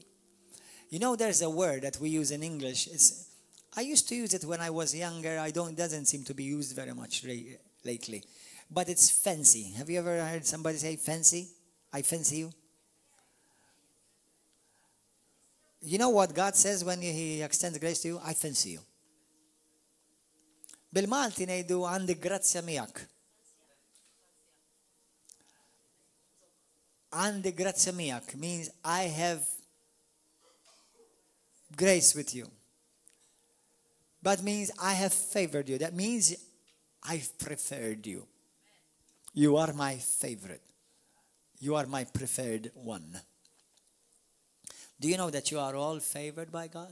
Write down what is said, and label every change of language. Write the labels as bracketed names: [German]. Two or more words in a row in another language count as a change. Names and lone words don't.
[English] You know, there's a word that we use in English. I used to use it when I was younger. It doesn't seem to be used very much lately. But it's fancy. Have you ever heard somebody say fancy? I fancy you. You know what God says when He extends grace to you? I fancy you. [Maltese] Bil-Malti ngħidu għandi grazzja miegħek. Għandi grazzja miegħek [English] means I have grace with you. But means I have favored you. That means I've preferred you. You are my favorite. You are my preferred one. Do you know that you are all favored by God?